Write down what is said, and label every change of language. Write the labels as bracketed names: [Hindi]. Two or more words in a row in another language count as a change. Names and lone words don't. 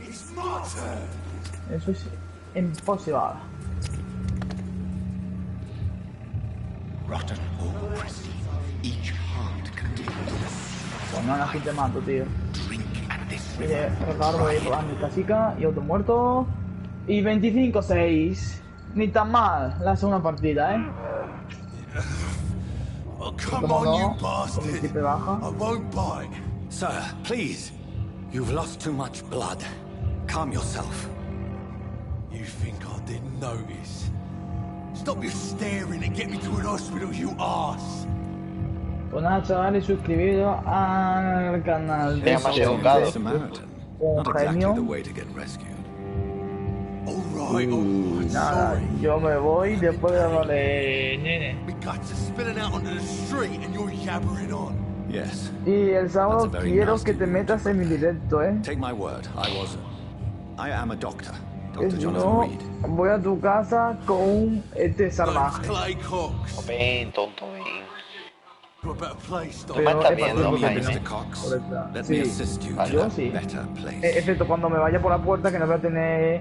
[Spanish] Eso es imposible. Pues no, así te mato, tío. Recargo ahí por mi casica y otro muerto. Y 25-6. Ni tan mal la segunda partida, ¿eh? [English] Oh, come on, you bastard. I won't bite. Sir, please. You've lost too much blood. Calm yourself. You think I didn't notice? Stop your staring and get me to an hospital, you arse. [Spanish] Pues nada, chavales, suscribiros al canal de un genio. Y nada, yo me voy después de hablarle, nene. Y el sábado quiero que te metas en mi directo, ¿eh? [English] Take my word, I am a doctor. [Spanish] Que si no, voy a tu casa con un salvaje. Ven, tonto, ven. Tú me estás viendo, Jaime. Sí, yo sí. Excepto cuando me vaya por la puerta que no voy a tener...